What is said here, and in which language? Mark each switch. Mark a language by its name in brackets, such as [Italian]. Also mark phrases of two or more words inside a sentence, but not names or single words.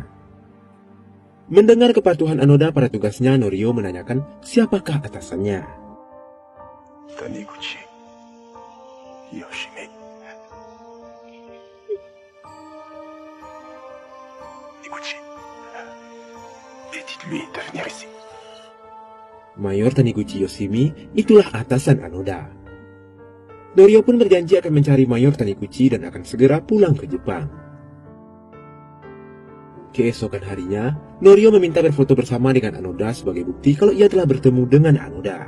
[Indonesian] Mendengar kepatuhan Anoda pada tugasnya, Norio menanyakan siapakah atasannya. Taniguchi Yoshimi. Taniguchi, [French] et dites-lui de venir ici. [Indonesian] Mayor Taniguchi Yoshimi itulah atasan Anoda. Norio pun berjanji akan mencari Mayor Taniguchi dan akan segera pulang ke Jepang. Keesokan harinya, Norio meminta berfoto bersama dengan Anoda sebagai bukti kalau ia telah bertemu dengan Anoda.